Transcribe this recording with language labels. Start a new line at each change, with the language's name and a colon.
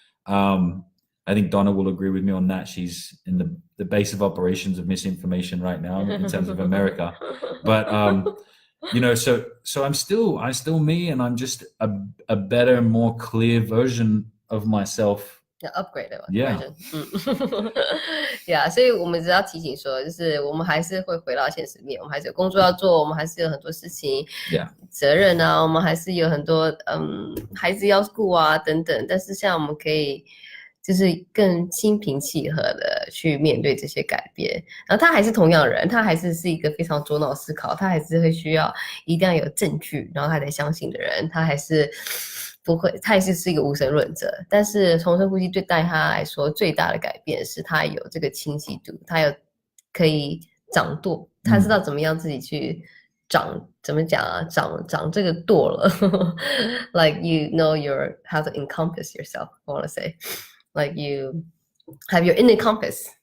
English: I think Donna will agree with me on that. She's in the base of operations of misinformation right now in terms of America. But so I'm still me, and I'm just a better, more clear version of myself. Upgrade version. Yeah.
Chinese: 所以我们只要提醒说，就是我们还是会回到现实面，我们还是有工作要做，我们还是有很多事情，责任啊，我们还是有很多孩子要顾啊等等。但是像我们可以就是更心平气和的去面对这些改变。然后他还是同样人，他还是一个非常左脑思考，他还是会需要一定要有证据，然后他才相信的人，他还是不会，他也是一个无神论者。但是重生呼吸对他来说最大的改变是他有这个清晰度，他有可以掌舵，他知道怎么样自己去怎么讲啊，长这个舵了。
English: Like you know how to encompass yourself, I want to say. Like you have your inner compass.